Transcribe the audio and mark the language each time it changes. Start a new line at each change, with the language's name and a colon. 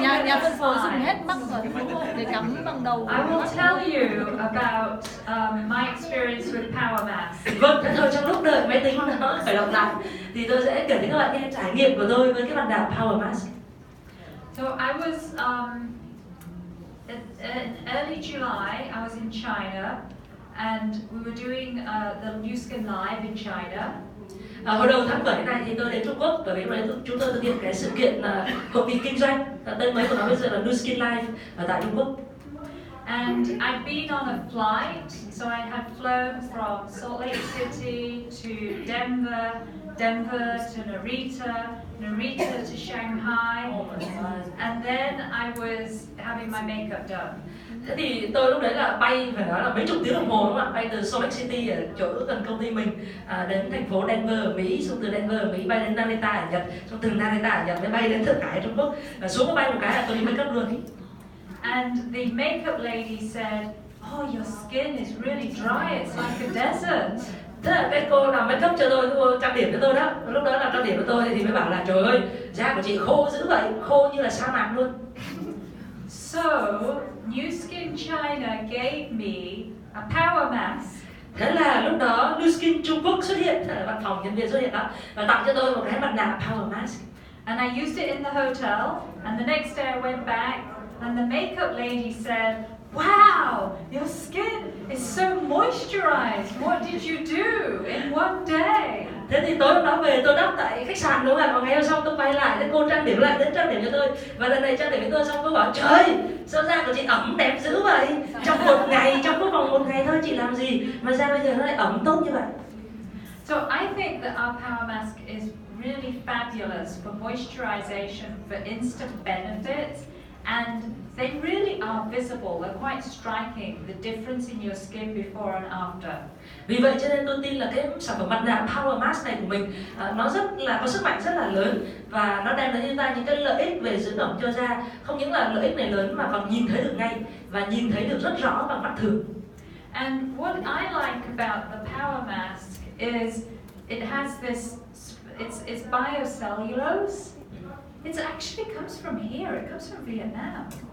Vietnamese: Nhà phân phối dùng hết Mac rồi để cắm bằng đầu.
English: I will tell you about my experience with Power Mask.
Vietnamese: Vâng, thế thôi trong lúc đợi máy tính nó khởi động lại thì tôi sẽ kể đến các bạn nghe trải nghiệm của tôi với cái mặt nạ Power Mask.
English: So I was in early July. I was in China, and we were doing the New Skin Live in China.
Vietnamese: Hồi đầu tháng 7 này thì tôi đến Trung Quốc, bởi vì chúng tôi thực hiện cái sự kiện hội nghị kinh doanh, tên mới của nó bây giờ là New Skin Live ở tại Trung Quốc.
English: And I'd been on a flight, so I had flown from Salt Lake City to Denver, Denver to Narita, Narita to Shanghai, and then I was having my makeup done.
Vietnamese: Thế thì tôi lúc đấy là bay phải nói là mấy chục tiếng đồng hồ, đúng không ạ? Bay từ Salt Lake City ở chỗ gần công ty mình đến thành phố Denver ở Mỹ, xong từ Denver ở Mỹ bay đến Narita ở Nhật, xong từ Narita ở Nhật mới bay đến Thượng Hải Trung Quốc, và xuống bay một cái là tôi đi make up luôn.
English: And the makeup lady said, "Oh, your skin is really dry. It's like a desert."
Vietnamese: Thế là cái cô làm make up cho tôi, cô trang điểm cho tôi đó. Lúc đó là trang điểm cho tôi thì mới bảo là trời ơi, da của chị khô dữ vậy, khô như là sa mạc luôn.
English: So, New Skin China gave me a power mask.
Vietnamese: Thế là lúc đó New Skin Trung Quốc xuất hiện, thế là văn phòng nhân viên xuất hiện đó, và tặng cho tôi một cái mặt nạ Power Mask.
English: And I used it in the hotel, and the next day I went back, and the makeup lady said, "Wow, your skin is so moisturized. What did you do in one day?"
Vietnamese: Thế thì tối hôm đó về tôi đắp tại khách sạn đúng không ạ? Và ngày hôm sau tôi quay lại, thế cô trang điểm lại, đến trang điểm cho tôi. Và lần này trang điểm cho tôi xong cô bảo, trời, sao da của chị ẩm đẹp dữ vậy? Trong một ngày, trong cái vòng một ngày thôi chị làm gì mà da bây giờ nó lại ẩm tốt như vậy?
English: So I think that our power mask is really fabulous for moisturization, for instant benefits. And they really are visible, they're quite striking, the difference in your skin before and after.
Vietnamese: Vì vậy cho nên tôi tin là cái sản phẩm mặt nạ Power Mask này của mình nó rất là có sức mạnh rất là lớn, và nó đem đến cho ta những cái lợi ích về dưỡng ẩm cho da. Không những là lợi ích này lớn mà còn nhìn thấy được ngay và nhìn thấy được rất rõ bằng mắt thường.
English: And what I like about the Power Mask is it has this, it's biocellulose. It actually comes from here. It comes from Vietnam.